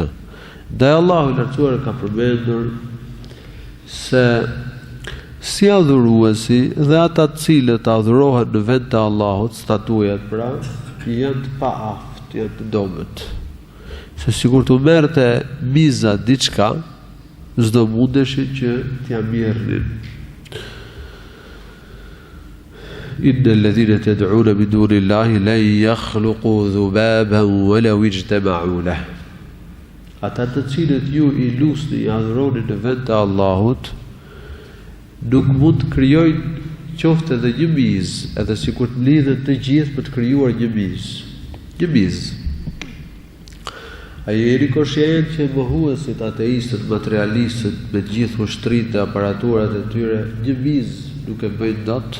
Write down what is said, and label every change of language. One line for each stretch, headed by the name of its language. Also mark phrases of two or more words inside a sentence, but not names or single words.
Albanian: Dhe Allahu i lartësuar ka përmendur se si adhuruesi dhe ata të cilët adhurohen në vend të Allahut, statujat pra, janë të paaft, janë të domët. Se sikur të merrte miza diçka, s'do mundeshin që t'ja mirnin.
Arabic: إن الذين تدعون من دون الله لن يخلقوا ذبابا ولو اجتمعوا له.
Albanian: Ata të cilët ju i lusni, i adhuroni në vend të Allahut, nuk mund të krijojnë qoftë edhe 1 mizë, edhe sikur të lidhen të gjithë për të krijuar 1 mizë. 1 mizë. A jeni koshient që mohuesit, ateistët, materialistët, me gjithë ushtritë dhe aparaturat e tyre, 1 mizë nuk e bëjnë dot?